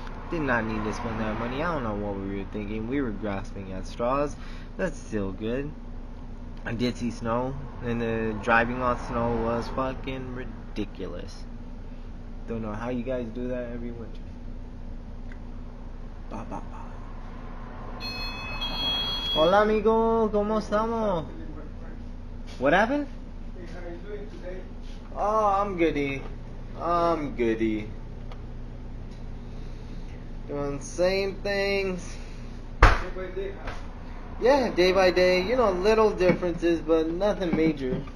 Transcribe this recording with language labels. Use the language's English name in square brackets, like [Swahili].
[English] Did not need to spend that money. I don't know what we were thinking. We were grasping at straws. That's still good. I did see snow, and the driving on snow was fucking ridiculous. Don't know how you guys do that every winter. Ba ba ba. [Spanish] Hola amigo, ¿cómo estamos? [English] What happened? Hey, how are you doing today? Oh, I'm goody. I'm goody. Doing the same things. Day by day, huh? Yeah, day by day. You know, little differences, but nothing major.